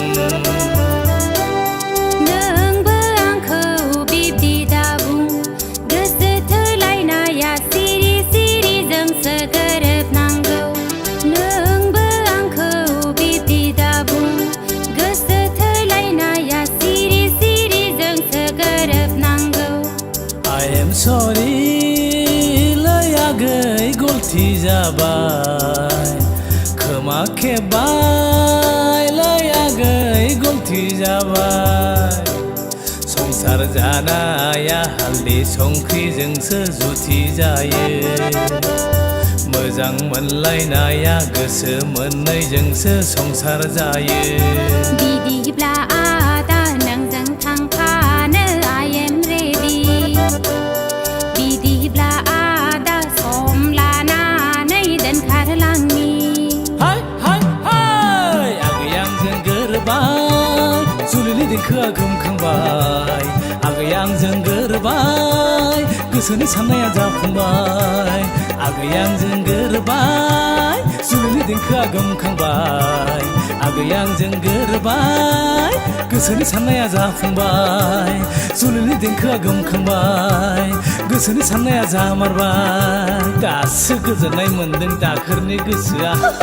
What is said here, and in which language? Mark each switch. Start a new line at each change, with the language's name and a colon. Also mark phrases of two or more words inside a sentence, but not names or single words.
Bodo: नोंबो आंखौ बिब्दि दाबुं गोसो थोलायनाया सिरि सिरिजोंसो गोरोबनांगौ नोंबो आंखौ बिब्दि दाबुं गोसो थोलायनाया सिरि सिरिजोंसो गोरोबनांगौ
English: I am sorry
Bodo: लै आगै गलथि जाबाय खोमा खेबबाय लै आगै गलथि जाबाय संसार जानाया हालदै संख्रिजोंसो जुथि जायो मोजां मोनलायनाया गोसो मोननैजोंसो संसार जायो बिदिब्ला आदा नोंजों थांफानो
English: I am ready
Bodo: बिदिब्ला आदा सम लानानै दोनखारलांनि हाय हाय हाय आगै आंजों गोरोबाय जुलिनि देंखोआ गोमखांबाय आगै आंजों गोरोबाय गोसोनि साननाया जाफुंबाय आगै आंजों गोरोबाय जुलिनि देंखोआ गोमखांबाय आगै आंजों गोरोबाय गोसोनि साननाया जाफुंबाय जुलिनि देंखोआ गोमखांबाय गोसोनि साननाया जामारबाय दासो गोजोननाय मोन्दों दाखोरनि गोसोआ